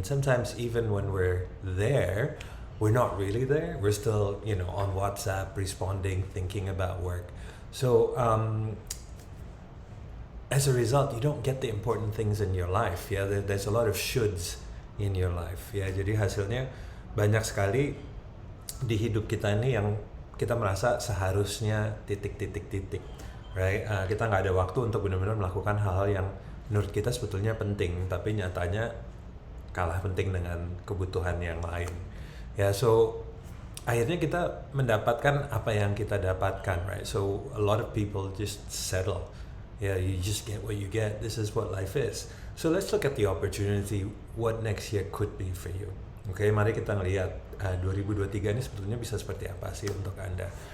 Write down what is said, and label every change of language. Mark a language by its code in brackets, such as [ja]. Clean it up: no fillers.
[en] And sometimes even when we're there, we're not really there. We're still, on WhatsApp, responding, thinking about work. So as a result, you don't get the important things in your life. Yeah, there's a lot of shoulds in your life. [id] Ya, jadi hasilnya banyak sekali di hidup kita ini yang kita merasa seharusnya titik, right? Kita nggak ada waktu untuk benar-benar melakukan hal-hal yang menurut kita sebetulnya penting, tapi nyatanya kalah penting dengan kebutuhan yang lain. Ya, so akhirnya kita mendapatkan apa yang kita dapatkan, right? [en] So a lot of people just settle. Yeah, you just get what you get. This is what life is. So let's look at the opportunity. What next year could be for you? [id] Oke, mari kita ngelihat 2023 ini sebetulnya bisa seperti apa sih untuk Anda.